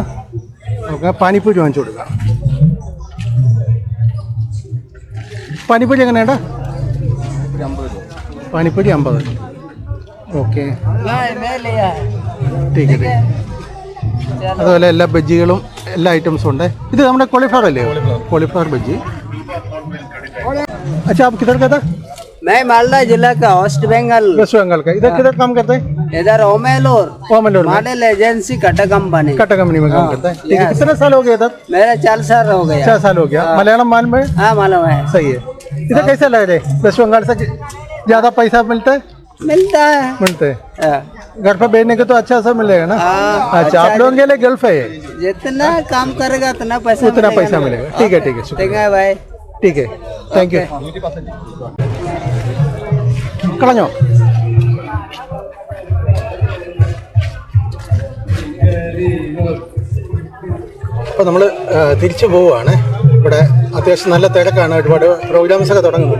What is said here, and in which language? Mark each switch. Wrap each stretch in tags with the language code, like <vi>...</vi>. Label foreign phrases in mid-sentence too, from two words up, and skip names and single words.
<ml>നമുക്ക് പാനിപ്പൂരി വാങ്ങിച്ചു കൊടുക്കാം. പാനിപ്പൂരി എങ്ങനെയുണ്ട്? പാനിപ്പൂരി 50. ഓക്കെ. ടീക്ക്. അതുപോലെ എല്ലാ ബജ്ജികളും എല്ലാ ഐറ്റംസും ഉണ്ട്. ഇത് നമ്മുടെ കോളിഫ്ലവർ അല്ലേ? കോളിഫ്ലവർ ബജ്ജി.</ml> <hi>अच्छा, आप किधर का था? मैं मालदा जिला का, वेस्ट बंगाल। वेस्ट बंगाल का। इधर किधर काम करते हैं? इधर ओमेलोर मॉडल एजेंसी कटा कंपनी में काम करता है। ठीक है। कितने साल हो गए इधर? मेरा 4 साल हो गया। 4 साल हो गया। मलयालम मालूम है? हाँ मालूम है। सही है। इधर कैसे लग रहे? वेस्ट बंगाल से ज्यादा पैसा मिलता है? मिलता है। घर पर बेचने के तो अच्छा सा मिलेगा ना? अच्छा, आप लोगों के लिए गल्फ है? जितना काम करेगा उतना पैसा मिलेगा। ठीक है ठीक है, शुक्रिया भाई। ठीक है,</hi> <en>thank you.</en> <ml>കളഞ്ഞോ? അപ്പോൾ നമ്മൾ തിരിച്ചു പോവുകയാണ്. ഇവിടെ അത്യാവശ്യം നല്ല തിരക്കാണ്, ഒരുപാട് പ്രോഗ്രാംസ് ഒക്കെ തുടങ്ങുന്നുണ്ട്.</ml>